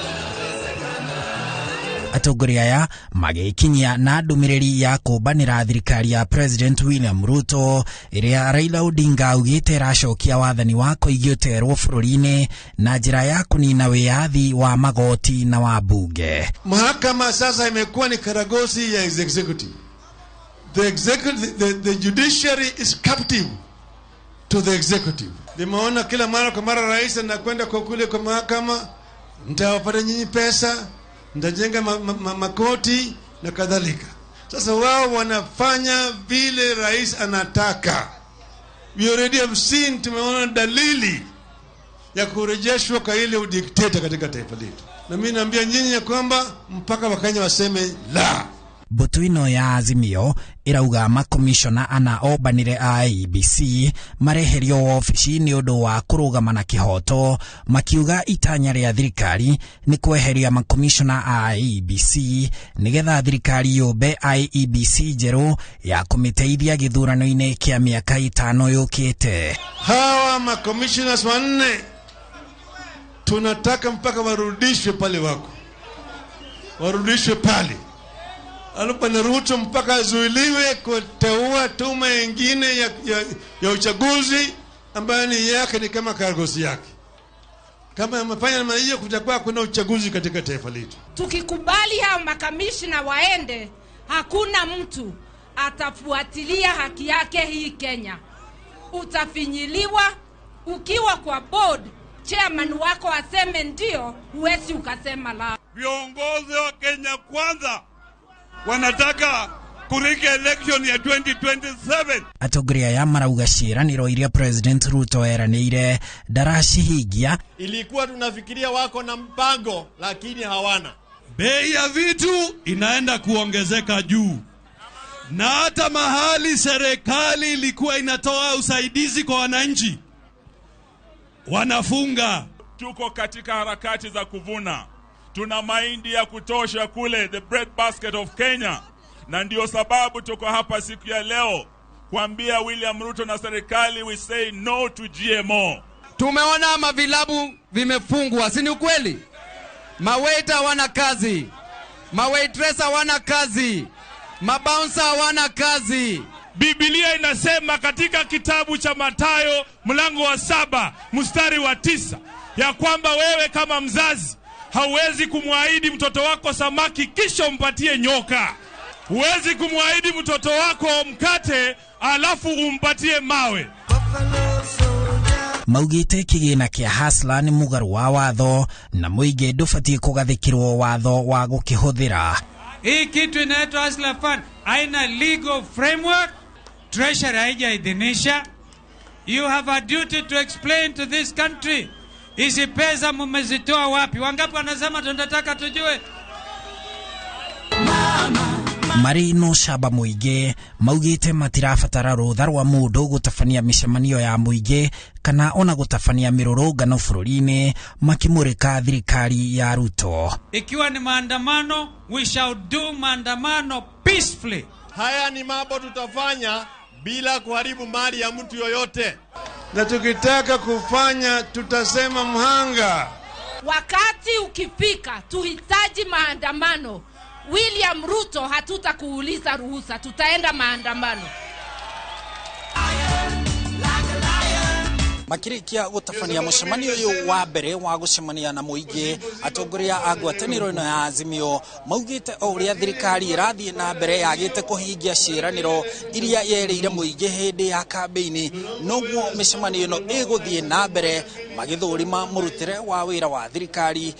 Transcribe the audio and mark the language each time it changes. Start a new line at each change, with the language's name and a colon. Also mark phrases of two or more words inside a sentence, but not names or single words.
Kikuyu: Atongoria aya magĩkinyia na ndũmĩrĩri ya kũmbanĩra thirikari ya President William Ruto ĩrĩa Raila Odinga augĩte ĩracokia wathani wa kũigio terwo bũrũri-inĩ na njĩra ya kũnina wĩyathi wa magoti na wa bunge.
Swahili: Mahakama sasa imekuwa ni karagosi ya executive.
English: The judiciary is captive to the executive.
Swahili: Nimeona kila mara kwa mara rais anakwenda kwa kule kwa mahakama, mtawapata nyinyi pesa, mtajenga makoti na kadhalika. Sasa wao wanafanya vile rais anataka.
English: We already have seen,
Swahili: tumeona dalili ya kurejeshwa kwa ile udikteta katika taifa letu. Na mimi naambia nyinyi ya kwamba mpaka Wakenya waseme la.
Kikuyu: Mbũtũ ĩno ya Azimio ĩrauga makomishona ana ombanĩre a IEBC mareherio wabici nĩ ũndũ wa kũrũgama na kĩhoto, makiuga itanya rĩa thirikari nĩ kweheria makomishona a IEBC nĩgetha thirikari yũmbe IEBC njerũ ya kũmĩteithia gĩthurano-inĩ kĩa mĩaka 5 yũkĩte.
Swahili: Hawa makomishoners wanne tunataka mpaka warudishwe pale wako, warudishwe pale. Alipana Ruto mpaka azuiliwe kuteua tume nyingine ya uchaguzi ambayo ni yake, ni kama karagosi yake. Kama amefanya namna hiyo, kutakuwa kuna uchaguzi katika taifa letu. Tukikubali hao makamishna waende, hakuna mtu atafuatilia haki yake hii Kenya. Utafinyiliwa ukiwa kwa board, chairman wako aseme ndio, huwezi ukasema la. Viongozi wa Kenya kwanza wanataka kurika election ya 2027.
Kikuyu: Atongoria ya marauga ciĩranĩro iria President Ruto eranĩire ndaracihingia.
Swahili: Ilikuwa tunafikiria wako na mpango lakini hawana. Bei ya vitu inaenda kuongezeka juu, na hata mahali serikali ilikuwa inatoa usaidizi kwa wananchi wanafunga. Tuko katika harakati za kuvuna. Tuna mahindi ya kutosha kule,
English: the bread basket of Kenya.
Swahili: Na ndio sababu tuko hapa siku ya leo kuambia William Ruto na serikali,
English: we say no to GMO.
Swahili: Tumeona mavilabu vimefungwa, si ni ukweli? Mawaiter wana kazi, mawaitress wana kazi, mabouncer wana kazi. Biblia inasema katika kitabu cha Mathayo mlango wa 7 mstari wa 9 ya kwamba wewe kama mzazi hauwezi kumwahidi mtoto wako samaki kisha umpatie nyoka. Huwezi kumwahidi mtoto wako mkate alafu umpatie mawe.
Kikuyu: Maugĩte kĩgĩna kĩa Hasla nĩ mũgarũ wa watho na mũingĩ ndũbatiĩ kũgathĩkĩrwo watho wa gũkĩhũthĩra.
Swahili: Hii kitu inaitwa Hasla Fund haina
English: legal framework,
Swahili: Treasury haijaidhinisha.
English: You have a duty to explain to this country,
Swahili: hizi pesa mmezitoa wapi? Wangapi wanasema tunataka tujue?
Kikuyu: Marĩ no camba mũingĩ maugĩte matirabatara rũtha rwa mũndũ gũtabania mĩcemanio ya mũingĩ kana ona gũtabania mĩrũrũngano bũrũri-inĩ, makĩmũrĩka thirikari ya Ruto.
Swahili: Ikiwa ni maandamano,
English: we shall do maandamano peacefully.
Swahili: Haya ni mambo tutafanya bila kuharibu mali ya mtu yoyote. Na tukitaka kufanya tutasema mhanga. Wakati ukifika tuhitaji maandamano, William Ruto hatutakuuliza ruhusa, tutaenda maandamano.
Kikuyu: Makirikia gũtabania mũcemanio ũyũ wa mbere wa gũcemania na mũingĩ, atongoria a ngwatanĩro ĩno ya Azimio maugĩte o ũrĩa thirikari ĩrathiĩ na mbere yagĩte kũhingia ciĩranĩro iria yerĩire mũingĩ hĩndĩ ya kambĩini, noguo mĩcemanio ĩno ĩgũthiĩ na mbere magĩthũrima mũrutĩre wa wĩra wa thirikari.